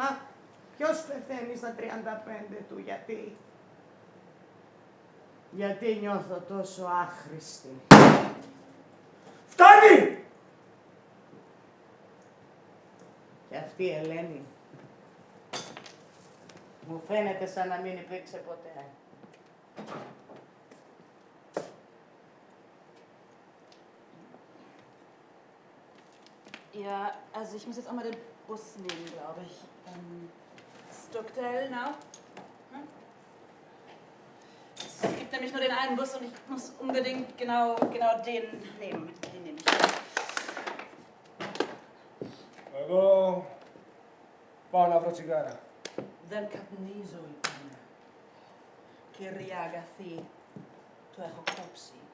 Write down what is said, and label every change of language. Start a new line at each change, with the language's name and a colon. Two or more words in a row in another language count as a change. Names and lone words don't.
Greek: Ποιος πεθαίνει στα 35 του? Γιατί? Γιατί νιώθω τόσο άχρηστη. Φτάνει! Και αυτή η Ελένη μου φαίνεται σαν να μην υπήρξε ποτέ.
German: Ja, also ich muss jetzt auch mal den Bus nehmen, glaube ich. Stockdale, na? Hm? Es gibt nämlich nur den einen Bus und ich muss unbedingt genau den nehmen. Den nehme ich.
Greek: Εγώ πάω να βρω τσιγάρα. Δεν καπνίζω, είπαμε. Κυρία Αγαθή, το έχω κόψει.